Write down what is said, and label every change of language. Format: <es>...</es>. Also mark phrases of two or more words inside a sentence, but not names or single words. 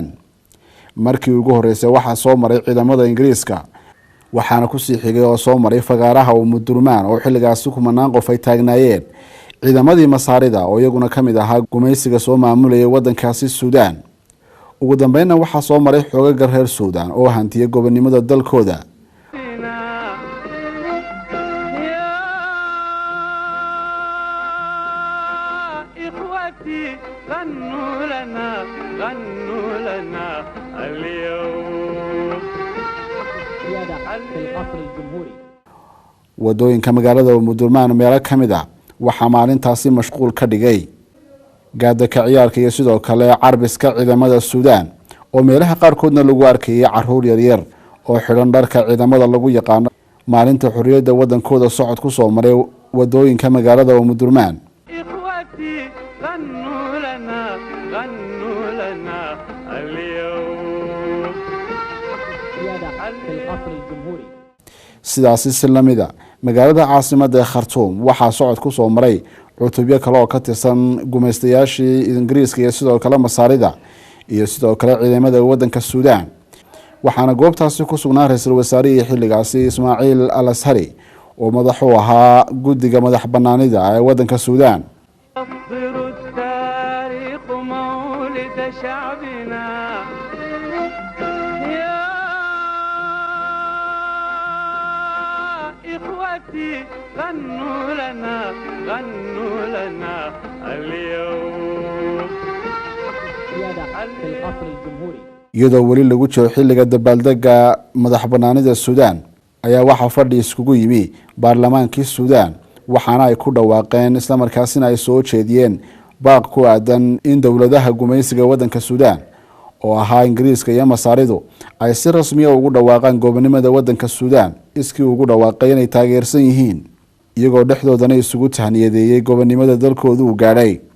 <so>markii ugu horeysay waxaa soo maray ciidamada ingiriiska waxaana kusii xigay oo soo maray fagaaraha umudurmaan oo xilligaasi kumanaan qof ay taagnaayeen ciidamadii masaarida oo iyaguna ka mid ahaa gumaysiga soo maamulayay waddankaasi suudaan. ugu dambeynna waxaa soo maray xoogaga reer suudaan oo hantiyay gobonimada dalkooda.</so> <ar>غنوا لنا اليوم في القصر الجمهوري.</ar> <so>wadooyinka magaalada umudurmaan meelo ka mid ah waxaa maalintaasi mashquul ka dhigay gaadaka ciyaarka iyo sidoo kale carbiska ciidamada suudaan oo meelaha qaarkoodna lagu arkayay caruur yaryar oo xidhan dharka ciidamada lagu yaqaano maalinta xorriyadda waddankooda socod ku soo maray wadooyinka magaalada umudurmaan.</so> <ar>غنوا لنا اليوم في القصر الجمهوري.</ar> <so>sidaasi si lamida magaalada caasimada khartuum waxaa socod ku soo maray cutubyo kale oo ka tirsan gumaystayaashii ingiriiska iyo sidoo kale masaarida iyo sidoo kale ciidamada waddanka suudaan waxaana goobtaasi ku sugnaa ra-iisul wasaarihii xilligaasi ismaaciil al ashari oo madax u ahaa guddiga madax banaanida ee waddanka suudaan.</so> <ar>شعبنا يا إخوتي غنوا لنا اليوم في القصر الجمهوري.</ar> <so>iyadoo weli lagu jiro xilliga dabaaldega madax banaanida suudaan ayaa waxaa fadhi iskugu yimi baarlamaankii suudaan waxaana ay ku dhawaaqeen islamarkaasina ay soo jeediyeen baaq ku aadan in dowladaha gumaysiga waddanka suudaan oo ahaa ingiriiska iyo masaaridu ay si rasmiya ugu dhawaaqaan gobonimada waddanka suudaan iskii ugu dhawaaqay inay taageersan yihiin iyagoo dhexdoodana isugu tahniyadeeyey gobonimada dalkoodu uu gaadhay.</so>